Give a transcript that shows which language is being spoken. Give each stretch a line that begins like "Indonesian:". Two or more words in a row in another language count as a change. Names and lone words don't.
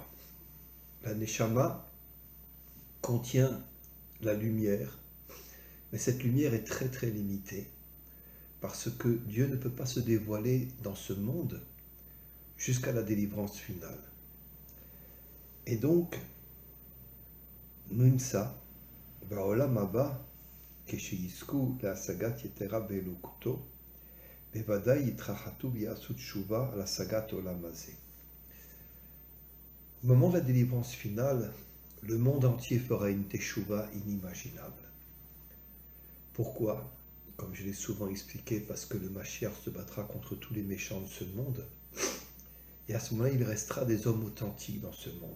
French: La Neshama contient la lumière, mais cette lumière est très, très limitée parce que Dieu ne peut pas se dévoiler dans ce monde jusqu'à la délivrance finale. Et donc,
Hebrew: נמצא, בעולם הבא, כשישכו להשגת יתרה באלוקותו, בוודאי יתרחצו ויעשו תשובה להשגת עולם הזה.
French: Au moment de la délivrance finale, le monde entier fera une teshuva inimaginable. Pourquoi? Comme je l'ai souvent expliqué, parce que le Mashiach se battra contre tous les méchants de ce monde. Et à ce moment-là, il restera des hommes authentiques dans ce monde.